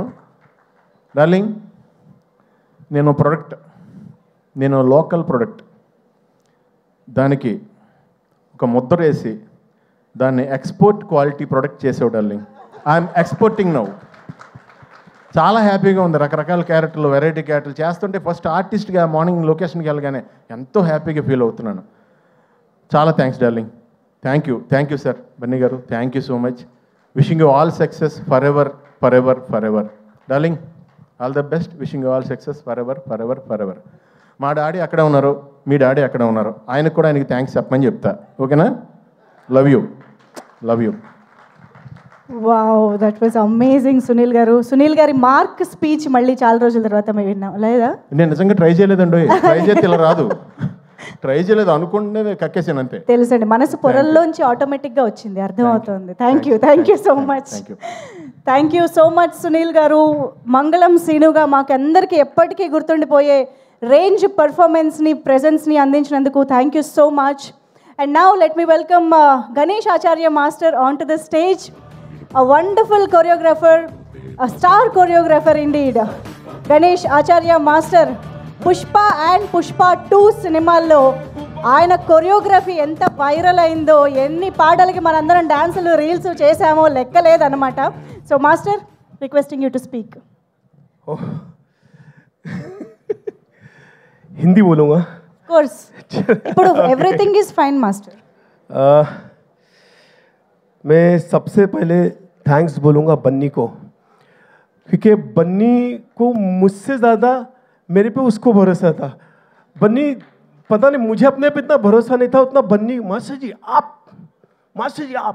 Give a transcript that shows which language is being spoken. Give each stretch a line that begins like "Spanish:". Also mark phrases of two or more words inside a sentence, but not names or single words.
Telugu: డార్లింగ్, నేను
English: local product,
Telugu: దానికి ఒక ముద్ర వేసి దాన్ని
English: export quality product
Telugu: చేసావు డార్లింగ్.
English: I'm exporting now.
Telugu: చాలా హ్యాపీగా ఉంది. రకరకాల క్యారెక్టర్లు, వెరైటీ క్యారెక్టర్లు చేస్తుంటే ఫస్ట్ ఆర్టిస్ట్గా మార్నింగ్ లొకేషన్కి వెళ్ళగానే ఎంతో హ్యాపీగా ఫీల్ అవుతున్నాను. చాలా థ్యాంక్స్ డార్లింగ్.
English: thank you sir. బన్నీ గారు, thank you so much. wishing you all success for ever for ever for ever. డార్లింగ్, all the best. wishing you all success for ever for ever for ever.
Telugu: మా డాడీ అక్కడే ఉన్నారు, మీ డాడీ అక్కడే ఉన్నారు. ఆయనకు కూడా ఆయనకి థ్యాంక్స్ చెప్పమని చెప్తా.
English: ఓకేనా? love you. wow, that was amazing సునీల్ గారు.
Telugu: సునీల్ గారి మార్క్ స్పీచ్ మళ్ళీ చాలా రోజుల తర్వాత మేము విన్నాం లేదా? నేను నిజంగా ట్రై చేయలేదండి. ట్రై చేస్తే ఇలా రాదు. ట్రై చేయలేదు, అనుకుంటే కక్కేసాను అంతే. తెలుసండి, మనసు పొరల్లోంచి ఆటోమేటిక్గా వచ్చింది, అర్థమవుతుంది.
English: thank you so much. thank you so much సునీల్ గారు.
Telugu: మంగళం సీనుగా మాకు అందరికీ ఎప్పటికీ గుర్తుండిపోయే రేంజ్ పర్ఫార్మెన్స్ని, ప్రెజెన్స్ని అందించినందుకు
English: thank you so much. and now let me welcome Ganesh Acharya Master on to the stage. A wonderful choreographer, a star choreographer indeed.
Telugu: Ganesh Acharya Master, Pushpa and Pushpa 2 సినిమాల్లో ఆయన కొరియోగ్రఫీ ఎంత వైరల్ అయిందో, ఎన్ని పాటలకి మనందరం డాన్సులు రీల్స్ చేసామో లెక్కలేదన్నమాట.
English: so master, requesting you to speak.
Hindi: हिंदी बोलूँगा.
English: కోర్స్, ఇప్పుడు everything is fine master.
Hindi: मैं सबसे पहले थैंक्स बोलूँगा बन्नी को, क्योंकि बन्नी को मुझसे ज़्यादा मेरे पे उसको भरोसा था. बन्नी, पता नहीं मुझे अपने पे इतना भरोसा नहीं था उतना बन्नी. मास्टर जी आप.